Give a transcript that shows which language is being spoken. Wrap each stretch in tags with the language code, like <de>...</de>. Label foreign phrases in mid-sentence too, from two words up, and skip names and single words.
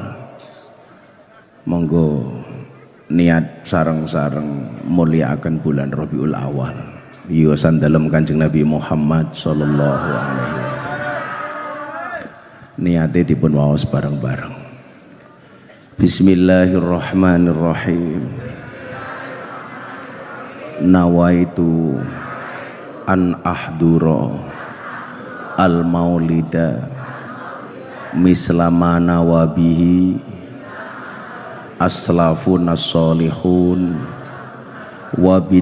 <jv>Monggo niat sareng-sareng mulyakaken bulan Rabiul Awal. Iya sandalem Kanjeng Nabi Muhammad</jv> <ar>صلى الله عليه وسلم.</ar> <jv>Niate dipun waos bareng-bareng.</jv> <ar>بسم الله الرحمن الرحيم. نويت أن أحضر المولد مثلمانا وبه أسلاف الصالحون و</ar>